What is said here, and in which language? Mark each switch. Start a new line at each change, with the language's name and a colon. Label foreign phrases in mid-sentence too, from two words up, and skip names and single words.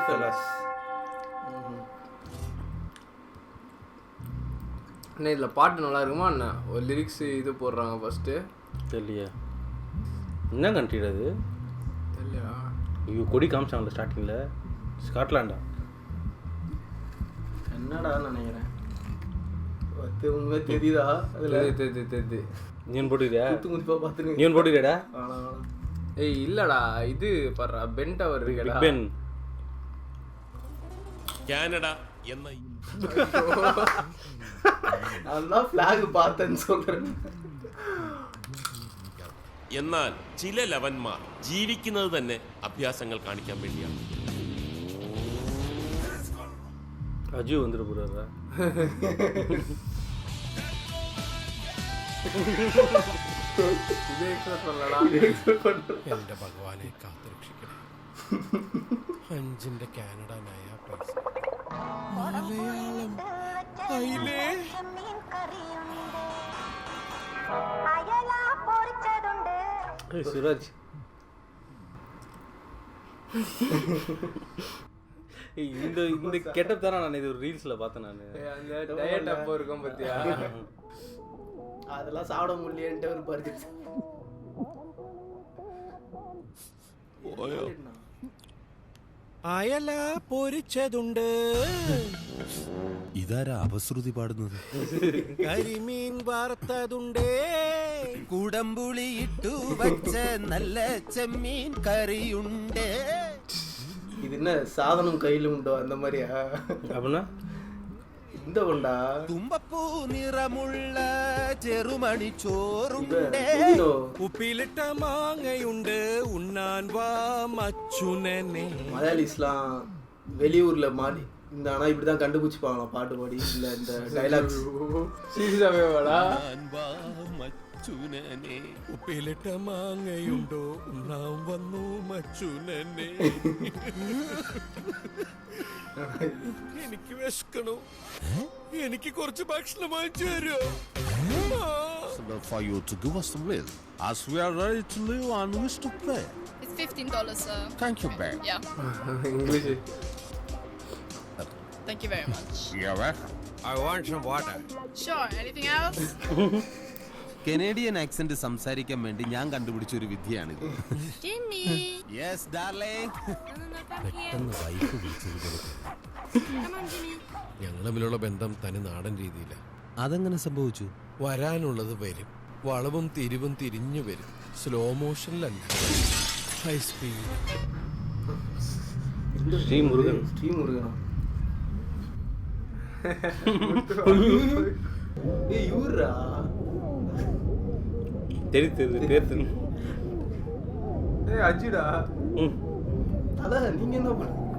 English: fellas.
Tamil: என்ன இதில் பாட்டு நல்லா இருக்குமா என்ன? ஒரு லிரிக்ஸ் இது போடுறாங்க ஃபர்ஸ்ட்டு. தெரியலையா என்ன கண்ட்ரி அது? தெரியலையா? ஐயோ, கொடி காமிச்சாங்களா ஸ்டார்டிங்கில்? ஸ்காட்லாண்டா? என்னடா நினைக்கிறேன். உண்மை தெரியுதா? தெரியுது. நீன் போட்டுக்கிறியா? குதிப்பா பார்த்துருங்க. நீன் போட்டுக்கிறியாடா? ஏய் இல்லடா, இது பாரு பென் டவர் இருக்கடா. பிக் பென். கனடா என்ன அதான் ஃபிளாக் பார்த்தேன்னு சொல்றேன்.
Malayalam: എന്നാൽ ചില ലവന്മാർ ജീവിക്കുന്നത് തന്നെ അഭ്യാസങ്ങൾ കാണിക്കാൻ വേണ്ടിയാണ്.
Tamil: அஜு வந்துட போறாரா?
Malayalam: എന്റെ ഭഗവാനെ കാത്തുരക്ഷിക്കണേ. 5 കാനഡ നയ പൈസ മലയാളം അയിലേ അയലാ
Tamil: சுராஜ் இந்த இந்த கெட்டப் தானே நான் இது ஒரு ரீல்ஸில் பார்த்தேன் நான். அந்த டயட் அப்போ இருக்கும் பார்த்தியா, அதெல்லாம் சாப்பிட முடியலன்ட்டு ஒரு பர்கர்.
Malayalam: അയല പൊരിച്ചതുണ്ട്. ഇതാരാ അപശ്രുതി പാടുന്നത്? കരിമീൻ വറുത്തതുണ്ടേ. കുടംപുളി ഇട്ടു വച്ച നല്ല ചെമ്മീൻ കറിയുണ്ട്.
Tamil: இது என்ன சாதனம் கையில் உண்டோ அந்த மாதிரியா? அப்படின்னா இந்த உண்டா
Malayalam: തുമ്പപ്പൂ നിറമുള്ള ചെറുമണി ചോറുണ്ട്. ഉപ്പിലിട്ട മാങ്ങയുണ്ട്. ഉണ്ണാൻ വാ മച്ചുനനെ.
Tamil: மலையாளிஸ்லாம் வெளியூர்ல மாறி இந்த ஆனா இப்படிதான் கண்டுபிடிச்சுப்பாங்களாம் பாட்டு பாடி இல்ல இந்த டைலாக்ஸ். சீரியஸாவே வாடா.
Malayalam: മച്ചുനനെ ഉപ്പിലിട്ട മാങ്ങയുണ്ടോ ഉണ്ണാൻ വന്നു മച്ചുനനെ. എനിക്ക് വിശക്കണു, എനിക്ക് കുറച്ച് ഭക്ഷണം വാങ്ങിച്ചു തരുമോ?
English: For you to give us the will, as we are ready to live and wish to play. It's $15, sir. Thank you, babe. Yeah.
Malayalam: ഇംഗ്ലീഷ്.
English: Thank you very much. You're welcome. I want some water. Sure. Anything else?
Malayalam: കനേഡിയൻ ആക്സന്റ് സംസാരിക്കാൻ വേണ്ടി ഞാൻ കണ്ടുപിടിച്ച ഒരു വിദ്യയാണിത്.
English: Jimmy. yes darling. No, come here.
Malayalam: വൈഫ് വിളിച്ചത്
English: Come on, Jimmy.
Malayalam: ഞങ്ങൾ തമ്മിലുള്ള ബന്ധം തനി നാടൻ രീതിയില്ല. അതെങ്ങനെ സംഭവിച്ചു? വരാനുള്ളത് വരും, വളവും തിരിവും തിരിഞ്ഞു വരും. സ്ലോ മോഷനിലല്ല,
English: high speed.
Tamil: ஸ்ரீமுருகன். ஸ்ரீமுருகனா? ஏய் இவரா? தெரியுது பேர் தெரியும். ஏய் அஜிடா. அதான் நீங்க என்ன பண்ண?